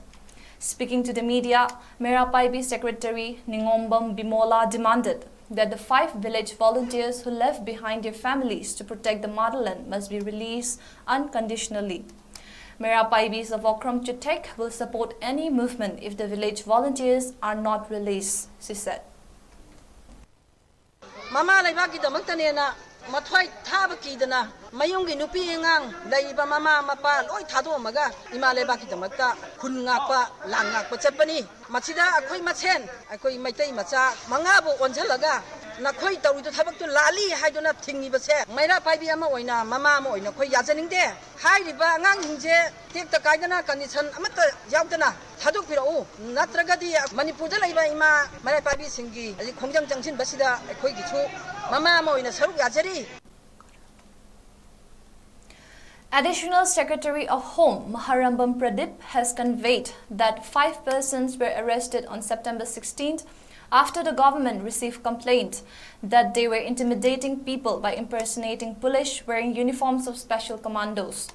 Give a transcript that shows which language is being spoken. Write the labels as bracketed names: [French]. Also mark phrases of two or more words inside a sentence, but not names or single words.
[English] Speaking to the media, Mayapaibi Secretary Ningombam Bimola demanded that the 5 village volunteers who left behind their families to protect the motherland must be released unconditionally. Mayapaibi of 𝐶𝐢𝐯𝐶𝐞 will support any movement if the village volunteers are not released, she said. [Manipuri] Mama laibaki damaktanena mathwai thaba kidana mayunggi nupi engang laiba mama mapa loi thadomaga ima laibaki damakta khun ngakpa lang ngakpa chapani machida akhoi machen akhoi maitai macha mangabu onjalaga nakhoi tawridu thabaktu lali haiduna thingnibase Mayapaibi ama oina mama ama oina khoi yajaningde hairiba angang hingje tekta kaidana condition amata yaudana thadokpirau natragadi Manipurda laiba ima Mayapaibi singi ali khongjang jangsin basida akhoi gichu mama ama oina saruk yajari. [English] Additional Secretary of Home Maharambam Pradip has conveyed that 5 persons were arrested on September 16th after the government received complaint that they were intimidating people by impersonating police wearing uniforms of special commandos.